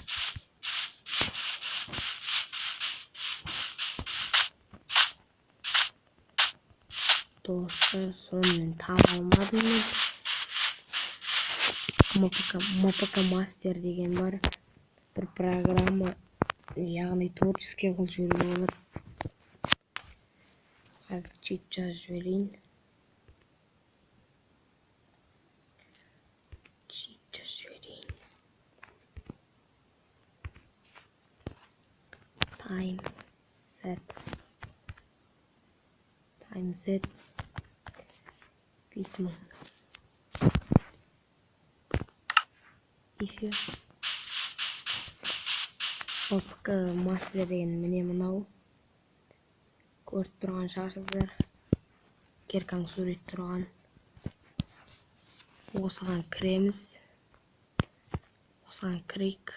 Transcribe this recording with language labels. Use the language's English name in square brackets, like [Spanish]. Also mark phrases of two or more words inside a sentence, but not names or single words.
[Kazakh] Достар, сонымен таба алмадым мен. МПК Мастер деген бар. Бір программа, яғни творческий қылып жіберуге болады. Қазір чит жазып жіберейін. [English] Time set письмо. [Russian] И все. [Kazakh] МПК Мастер деген міне мынау. Көріп тұрған шығарсыздар. Керкаң сурет тұрған. Осыған кіреміз. Осыған кірейік.